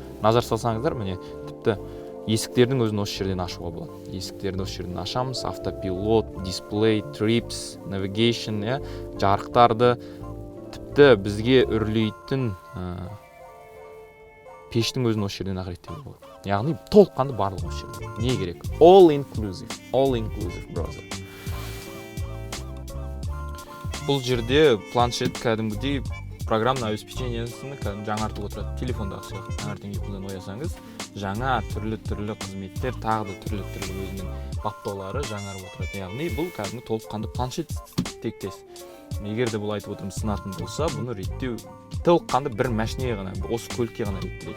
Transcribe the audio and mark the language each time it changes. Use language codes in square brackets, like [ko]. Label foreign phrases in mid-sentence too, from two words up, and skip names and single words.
[kk] Назар салсаңыздар, міне тіпті есіктердің өзін осы жерден ашуға болады. Есіктерді осы жерден ашамыз. Автопилот, дисплей, [en] trips, navigation, [kk] жарықтарды, тіпті бізге үрлейтін пештің өзін осы жерден реттеуге болады. Яғни толыққанды барлығы осы жерде. Не керек? [en] All inclusive, brother. [kk] Бұл жерде планшет кәдімгідей [ru] программный обеспечениесін [kk] жаңартып отырады. Телефондағы сияқты таңертеңге қолдан оясаңыз, жаңа түрлі қызметтер, тағы да түрлі өзінің баптаулары жаңарып отырады. Яғни бұл кәдімгі толыққанды планшет тектес. Егер де бұл айтып отырмыз сынатын болса, бұны реттеу толыққанды бір машинеге ғана, осы көлікке ғана реттеледі.